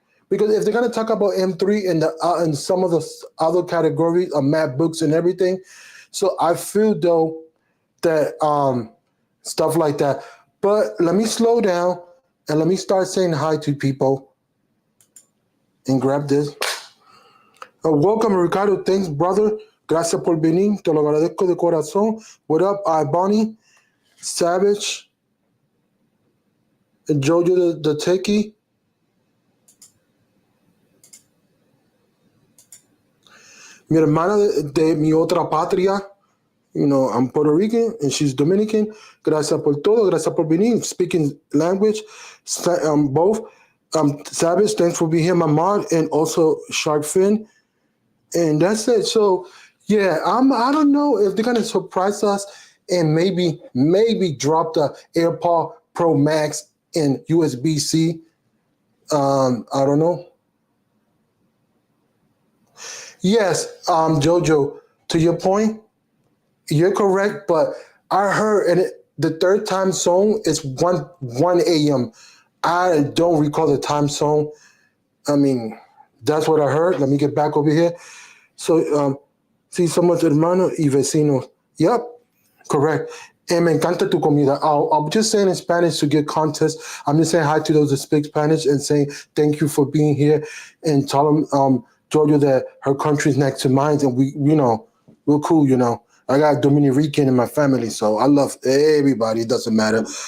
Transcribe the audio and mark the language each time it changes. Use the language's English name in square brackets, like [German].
[English] Because if they're going to talk about M3 and some of the other categories of MacBooks and everything, so I feel though that stuff like that. But let me slow down and let me start saying hi to people and grab this. Welcome, Ricardo. Thanks, brother. [Spanish] Gracias por venir. Te lo agradezco de corazón. [English] What up, Bonnie, Savage, Jojo the Techie. [Spanish] Mi hermana de mi otra patria. [English] I'm Puerto Rican and she's Dominican. [Spanish] Gracias por todo. Gracias por venir. [English] Speaking language, both. Savage, thanks for being here, my mod, and also Shark Fin. And that's it. So, yeah, I don't know if they're gonna surprise us and maybe drop the AirPod Pro Max in USB-C. I don't know. Yes, Jojo, to your point, you're correct, but I heard the third time zone is 1 a.m. I don't recall the time zone. I mean, that's what I heard. Let me get back over here. [Spanish] So, sí, somos hermanos y vecinos. [English] Yep, correct. And [Spanish] me encanta tu comida. [English] I'm just saying in Spanish to get context. I'm just saying hi to those that speak Spanish and saying thank you for being here and tell them, Georgia, that her country's next to mine and we're cool. I got Dominican in my family, so I love everybody. It doesn't matter.